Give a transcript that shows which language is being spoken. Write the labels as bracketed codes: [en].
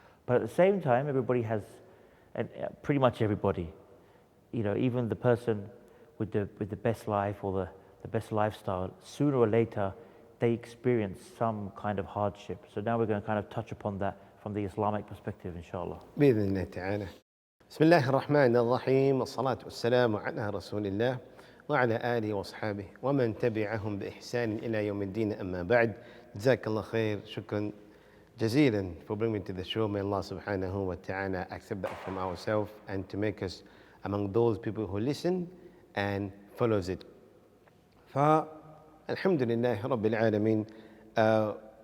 [en] But at the same time, everybody has, pretty much everybody, even the person with the best life or the best lifestyle, sooner or later, they experience some kind of hardship. So now we're going to kind of touch upon that from the Islamic perspective, inshallah. [ar] بإذن الله تعالى. بسم الله الرحمن الرحيم والصلاة والسلام على رسول الله وعلى آله وأصحابه ومن تبعهم بإحسان إلى يوم الدين أما بعد. جزاك الله خير. شكرا جزيلا [en] for bringing me to the show. May Allah subhanahu wa ta'ala accept that from ourselves and to make us among those people who listen and follows it. [ar] فالحمد لله رب العالمين.